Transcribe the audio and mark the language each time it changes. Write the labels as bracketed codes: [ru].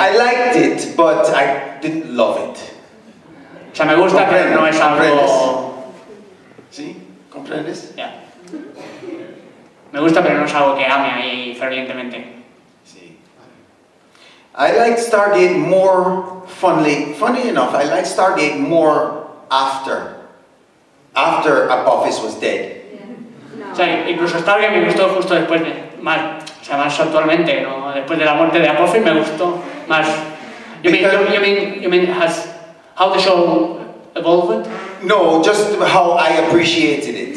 [en] I liked it, but I didn't love it. [es] O sea, me gusta, pero no es algo... ¿Sí? ¿Comprendes? Ya. Me gusta, pero no es algo que ame ahí fervientemente. Sí. [en] I liked Stargate more, funny enough, I liked Stargate more after Apophis was dead. [es] O sea, incluso Stargate me gustó justo después de... más actualmente, ¿no? Después de la muerte de Apophis me gustó más... [en] You mean how the show evolved? No, just how I appreciated it.